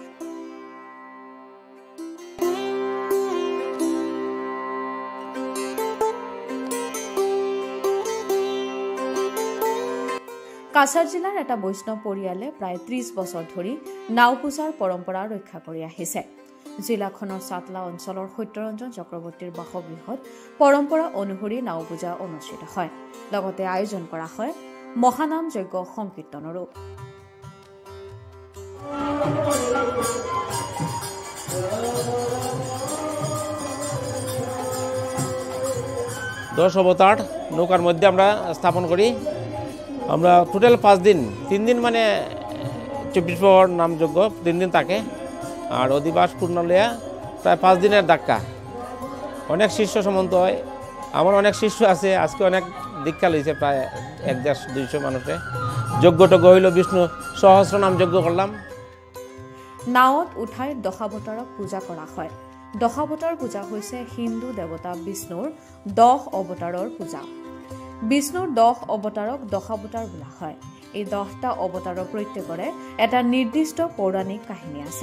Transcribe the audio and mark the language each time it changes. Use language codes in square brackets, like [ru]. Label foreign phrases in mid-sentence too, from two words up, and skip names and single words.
[as] কাছাৰ জিলাৰ এটা বৈষ্ণৱ পৰিয়ালে প্ৰায় ৩০ বছৰ ধৰি নাও পূজাৰ পৰম্পৰা ৰক্ষা কৰি আহিছে। জিলাখনৰ চাটলা অঞ্চলৰ সত্যৰঞ্জন চক্ৰৱৰ্তীৰ বাসগৃহত পৰম্পৰা অনুসৰি নাও পূজা অনুষ্ঠিত হয়। লগতে আয়োজন কৰা হয় মহানাম যজ্ঞ সংকীৰ্তনৰো। [bn] দশ অবতার নৌকার মধ্যে আমরা স্থাপন করি। আমরা টোটাল 5 দিন, 3 দিন মানে 24 প্রহর নামযজ্ঞ 3 দিন থাকে, আর অধিবাস পূর্ণলিয়া প্রায় 5 দিনের ধাক্কা। অনেক শিষ্য সমন্ত হয়, আমার অনেক শিষ্য আছে, আজকে অনেক দীক্ষা লইছে, প্রায় 150-200 মানুষে। যজ্ঞটজ্ঞ হইল, বিষ্ণু সহস্র নাম যজ্ঞ করলাম। [as] নাওত উঠাই দশাৱতাৰক পূজা কৰা হয়। দশাৱতাৰ পূজা হৈছে হিন্দু দেৱতা বিষ্ণুৰ 10 অৱতাৰৰ পূজা। বিষ্ণুৰ 10 অৱতাৰক দশাৱতাৰ বোলা হয়। এই 10টা অৱতাৰৰ প্ৰত্যেকৰে এটা নিৰ্দিষ্ট পৌৰাণিক কাহিনী আছে।